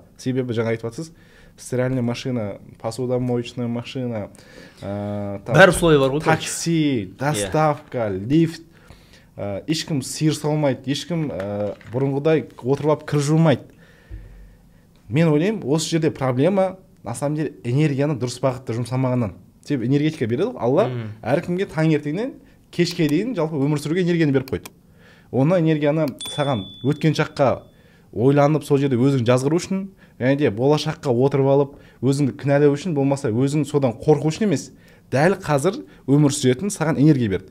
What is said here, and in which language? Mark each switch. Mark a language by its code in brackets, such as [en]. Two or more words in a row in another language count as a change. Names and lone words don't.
[kk] Себебі жаңа айтып жатсыз, [ru] стиральная машина, посудомоечная машина, [kk] бәрі условия бар ғой. Такси, доставка, лифт, ешкім сиыр салмайды, ешкім бұрынғыдай отырып алып кір жумайды. Мен ойлаймын, осы жерде проблема [ru] на самом деле [kk] энергияны дұрыс бағытта жұмсамағаннан. Себебі энергетика береді, Алла әркімге таңертеңнен кешке дейін жалпы өмір сүруге энергияны беріп қойды. Оны энергияны саған өткен шаққа ойланып, сол жерде өзің жазғыру үшін, және де болашаққа отырып алып, өзіңді кінәлау үшін, болмаса өзің содан қорқу үшін емес, дәл қазір өмір сүретін саған энергия берді.